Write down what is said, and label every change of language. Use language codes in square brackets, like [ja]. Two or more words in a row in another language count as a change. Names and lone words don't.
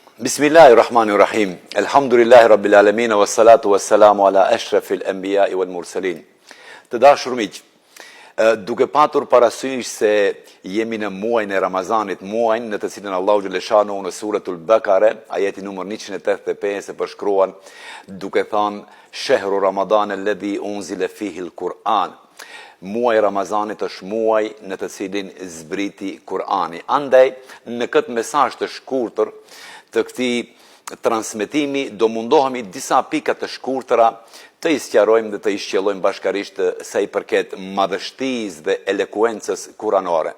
[ar] بسم الله الرحمن الرحيم. الحمد لله رب العالمين والصلاة والسلام على أشرف الأنبياء والمرسلين. [sq] Të dashur miq, duke patur parasysh se jemi në muajin e Ramazanit, muajin në të cilin Allahu xhaleshanu në suratul Bakare, ajeti numër 185 e përshkruan duke thënë [ar] شهر رمضان الذي أنزل فيه القرآن. [sq] Muaj Ramazanit është muaj në të cilin zbriti Kurani. Andaj, në këtë mesazh të shkurtër të këtij transmetimi do mundohemi disa pika të shkurtëra të sqarojmë dhe të shqellojmë bashkarisht sa i përket madhështisë dhe elekuencës kuranore.